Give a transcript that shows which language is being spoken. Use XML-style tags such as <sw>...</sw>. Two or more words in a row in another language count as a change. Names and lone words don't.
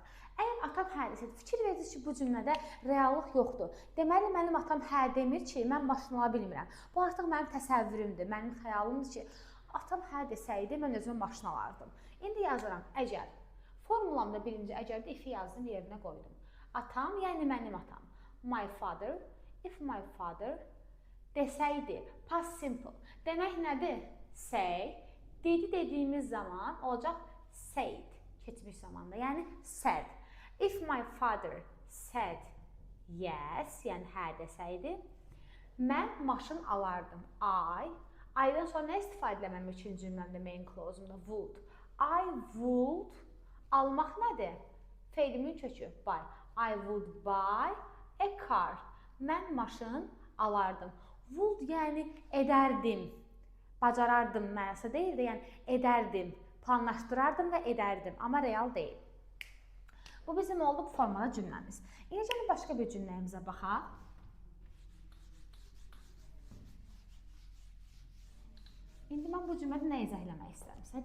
<az>Əgər atam hə desəydi, fikir verirsiniz ki, bu cümlədə reallıq yoxdur. Deməli, mənim atam hə demir ki, mən maşın ala bilmirəm. Bu artıq mənim təsəvvürümdür, mənim xəyalımdır ki, atam hə desəydi, mən özümə maşın alardım. İndi yazıram, əgər. Formulamda birinci əgərdə if-i yazdım, yerinə qoydum. Atam, yəni mənim atam.</az> <en>My father, if my father desəydi, past simple.</en> <az>Demək nədir? Say. Dedi dediyimiz zaman olacaq said. Keçmiş zamanda, yəni</az> <en>said. If my father said yes,</en> <az>yəni hə desəydi, mən maşın alardım. I-dan sonra nə istifadə eləməm üçün cümləmdə</az> <en>main clause-umda?</en> <az>Would.</az> <en>I would</en> <az>almaq nədir? Feilimin kökü, buy.</az> <en>I would buy a car.</en> <az>Mən maşın alardım. Would yəni edərdim, bacarardım mənası deyil də, yəni edərdim. Planlaşdırardım və edərdim, amma real deyil. Bu bizim oldu formada cümləmiz. İndi gəlin başqa bir cümləyimizə baxaq. İndi mən bu cümlədə nə izah eləmək istəyirəm?</az>